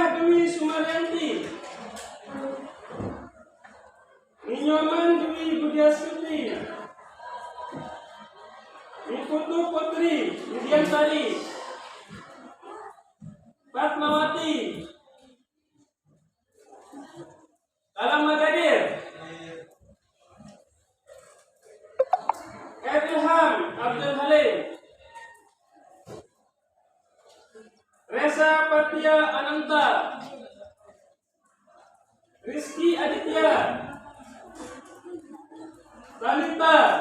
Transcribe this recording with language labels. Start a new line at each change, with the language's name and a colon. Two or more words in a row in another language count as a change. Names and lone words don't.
Indonesian: Dwi Sumaryanti, Ninyoman Dwi Budiastuti, Niputu Putri Widiantari, Fatmawati, Alam Magadir, Ilham Abdul Halim, Reza Patia Ananta, Rizky Aditya, Talita,